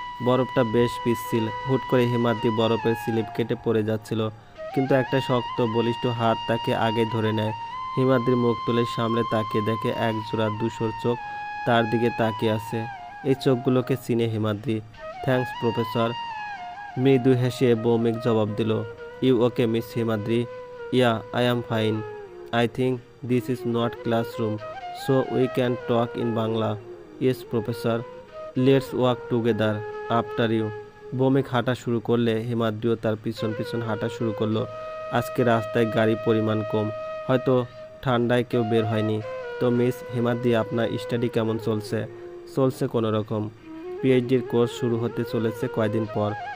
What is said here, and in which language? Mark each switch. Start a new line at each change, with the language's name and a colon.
Bangla: বরফটা বেশ পিচ্ছিল। হুট করে হিমাদ্রি বরফের স্লিপ কেটে পড়ে যাচ্ছিল, কিন্তু একটা শক্ত বলিষ্ঠ হাত তাকে আগে ধরে নেয়। হিমাদ্রি মুখ তুলে সামনে তাকিয়ে দেখে এক জোড়া ধূসর চোখ তার দিকে তাকিয়ে আছে। এই চোখগুলোকে চিনে হিমাদ্রি।
English: Thanks professor.
Bangla: মৃদু হেসে ভৌমিক জবাব দিল,
English: You okay miss Himadri? Yeah, I am fine. I think this is not classroom, so we can talk in Bangla. Yes, professor. Let's walk together. After you.
Bangla: Bhowmik হাঁটা শুরু করলে হিমাদ্রিও তার পিছন পিছন হাঁটা শুরু করলো। আজকে রাস্তায় গাড়ি পরিমাণ কম, হয়তো ঠান্ডায় কেউ বের হয়নি। তো মিস হিমাদ্রি, আপনার স্টাডি কেমন চলছে? চলছে কোনো রকম। পিএইচডির কোর্স শুরু হতে চলেছে কয়দিন পর।